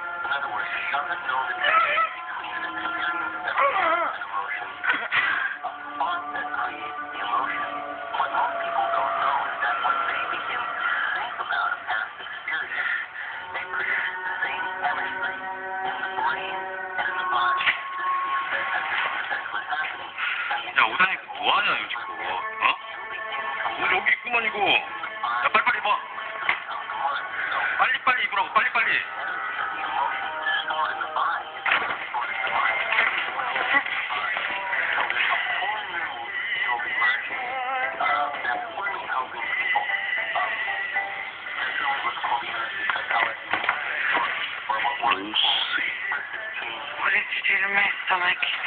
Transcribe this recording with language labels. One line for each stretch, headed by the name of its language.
English: In other words, it doesn't know the difference between an experience that creates an emotion, a thought that creates the emotion. What most people don't know is that when they begin to think about a past experience, they produce the same chemistry in the brain and in the body. That's what's happening.
Korean: 야, 오다니 뭐하냐, 요즘 그거. 어? 여기 있구만 이거. 야, 빨리빨리 입어. 빨리빨리 입으라고, 빨리빨리.
English: What did you do to my stomach?